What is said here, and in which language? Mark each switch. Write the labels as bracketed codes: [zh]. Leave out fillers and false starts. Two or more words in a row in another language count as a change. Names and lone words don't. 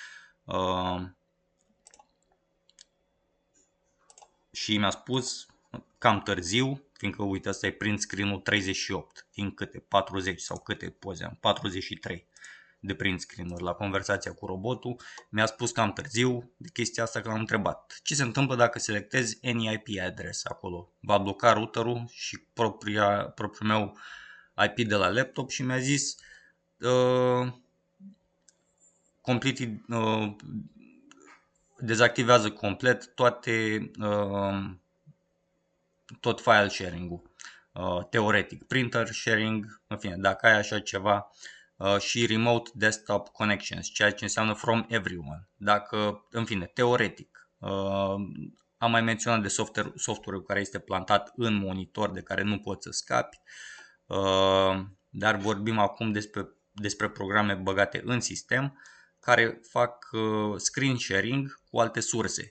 [ro] Și mi-a spus cam târziu, fiindcă uite, asta e [en] print screen- [ro] ul 38 din câte 40 sau câte poze am, 43 de print screen-uri la conversația cu robotul. Mi-a spus cam târziu de chestia asta, că l-am întrebat ce se întâmplă dacă selectezi [en] any IP address [ro] acolo. Va bloca routerul și propriul meu IP de la laptop și mi-a zis dezactivează complet tot [en] file sharing- [ro] ul, teoretic, [en] printer sharing, [ro] în fine, dacă ai așa ceva, și [en] remote desktop connections, [ro] ceea ce înseamnă [en] from everyone. [ro] Dacă, în fine, teoretic, am mai menționat de software-ul care este plantat în monitor, de care nu poți să scapi, dar vorbim acum despre programe băgate în sistem, care fac [en] screen sharing [ro] cu alte surse.